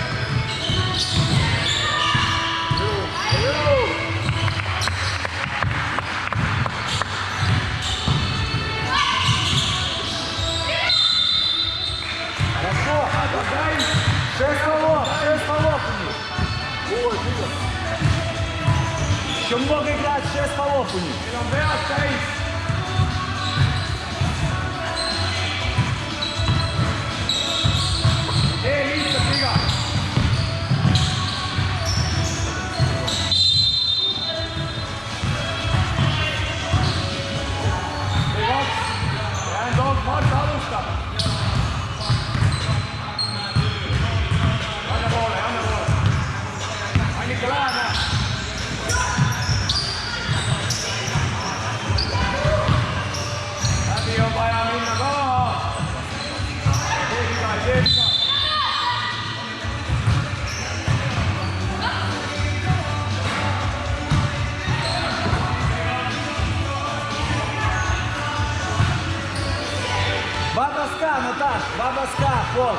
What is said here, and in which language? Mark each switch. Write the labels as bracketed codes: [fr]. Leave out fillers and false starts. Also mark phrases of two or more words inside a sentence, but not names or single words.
[ru] Хорошо. Дай! 6 голов у них. Ой, видно. Еще много играть, 6 голов у них. [et] Meil on pead täis. Tee lihtsalt viga. Tee 2. Jäänud Marta alustab. Anna poole, anna poole. Annika läheme. Läbi on vaja minna ka. Tee viga, tee viga. [ru] Два броска, Наташ, два броска, пол.